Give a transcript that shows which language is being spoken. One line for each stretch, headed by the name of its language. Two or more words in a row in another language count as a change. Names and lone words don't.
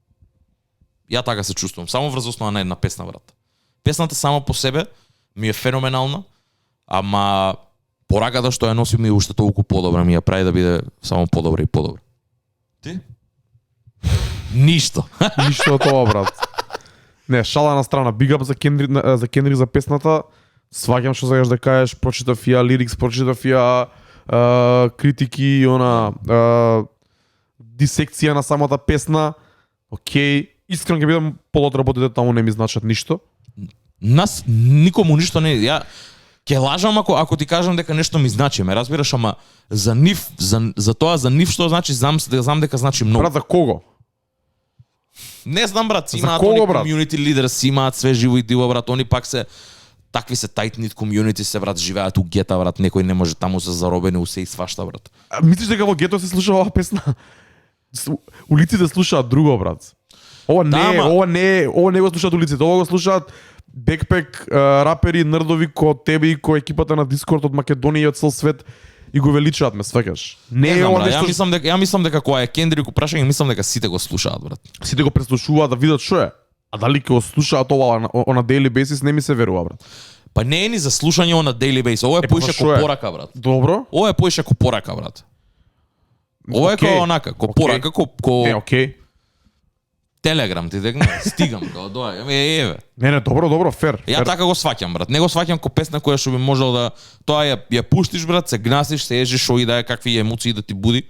Macedonian: Ја така се чувствувам, само врз основа на една песна, брат. Песната сама по себе ми е феноменална, ама пораката што ја носи ми е уште толку подобра, ми ја прави да биде само подобра и подобра. Ти? Ништо. Ништо од тоа, брат. Не, шала на страна.
English: Big up
Macedonian: за Кендрик за песната. Сваќам што сакаш да кажеш, прочитав ја лирикс, прочитав ја критики и она дисекција на самата песна. Океј, искрено ќе бидам подотработите таму не ми значат ништо. Нас никому ништо не ја ќе лажам ако ти кажам дека нешто ми значи, ме разбираш, ама за нив за тоа за нив што значи знам дека значи многу. Брат, за кого? Не знам, брат, За имаат кого, они брат?
English: community leaders,
Macedonian: имаат све живо и диво, брат, они пак се такви се
English: tight knit community
Macedonian: се, брат, живеат у гета, брат, некој не може таму се заробени у се и свашта, брат. Мислиш дека во гето се слуша оваа песна? Улиците слушаат друго, брат. Ова не го слушаат улиците, ова го слушаат бекпек рапери, нердови ко тебе и ко екипата на Дискорд од Македонија и од цел свет и го величаат, ме сваќаш. Не знам, ова брат, нешто ја мислам дека кога е Кендрик прашање, мислам дека сите го слушаат, брат. сите го преслушуваат да видат што е. А дали ќе го слушаат ова на
English: daily basis
Macedonian: не ми се верува, брат. Па не е ни за слушање на
English: daily basis,
Macedonian: ова е па поише што ко е? порака, брат. Добро? Ова е поише ко порака, брат. Ова е Океј. ко онака, ко Океј. порака, ко Не, окей. Телеграм ти декна, стигам као еве. Не, добро, фер. Ја така го сваќам, брат. Не го сваќам ко песна која што би можел да тоа ја пуштиш, брат, се гнасиш, се ежиш, шо и да е, какви емоции да ти буди.